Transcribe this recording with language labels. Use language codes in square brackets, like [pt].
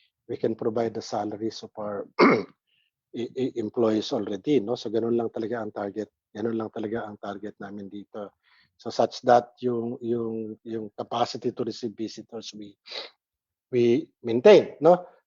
[en] We can provide the salaries of our employees already, no? [tl] So ganun lang talaga ang target. Ganun lang talaga ang target namin dito. [en] So such that [tl] yung [en] capacity to receive visitors we maintain, no?